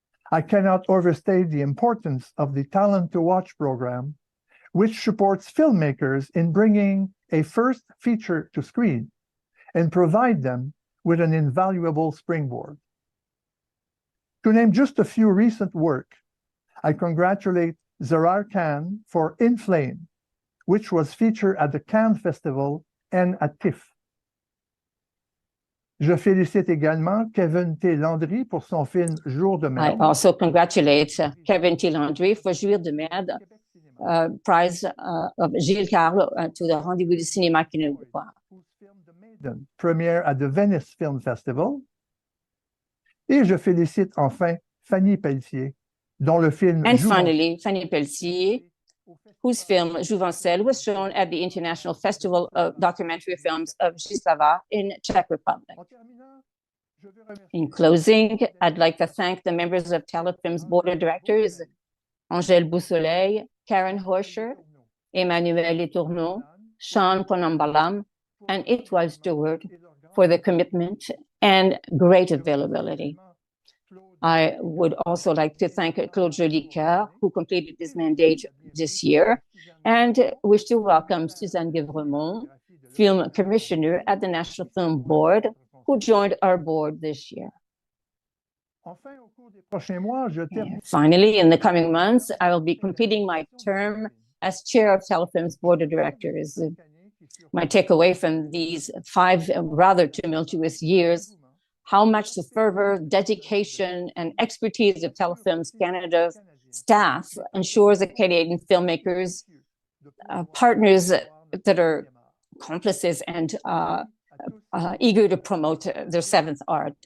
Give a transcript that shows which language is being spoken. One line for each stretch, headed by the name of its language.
English: I cannot overstate the importance of the Talent to Watch program, which supports filmmakers in bringing a first feature to screen and provide them with an invaluable springboard. To name just a few recent work, I congratulate Zerar Khan for In Flame, which was featured at the Cannes Festival and at TIFF.
French: Je félicite également Kevin T. Landry pour son film Jour de
English: I
French: Merde.
English: also congratulate Kevin T. Landry for Jour de Merde, prize of Gilles Carle to the Rendez-vous du Cinéma Québécois. Whose film The Maiden première at the Venice Film Festival.
French: Et je félicite enfin Fanny Pelletier, dont le film
English: And
French: Joue
English: finally, Fanny Pelletier, whose film Jouvencel was shown at the International Festival of Documentary Films of Gisava in Czech Republic.
French: En terminant, je veux remercier
English: In closing, I'd like to thank the members of Telefilm's board of directors, Angèle Boussoleil, Karen Horscher, Emmanuel Letourneau, Sean Ponambalam, and Étoile Stewart for their commitment and great availability. I would also like to thank Claude Jolicoeur, who completed his mandate this year, and wish to welcome Suzanne Guevremont, Film Commissioner at the National Film Board, who joined our board this year.
French: Enfin, au cours des prochains mois, je termine.
English: Finally, in the coming months, I will be completing my term as chair of Telefilm's board of directors. My takeaway from these 5 rather tumultuous years, how much the fervor, dedication, and expertise of Telefilm Canada's staff ensures that Canadian filmmakers, partners that are accomplices and eager to promote their seventh art.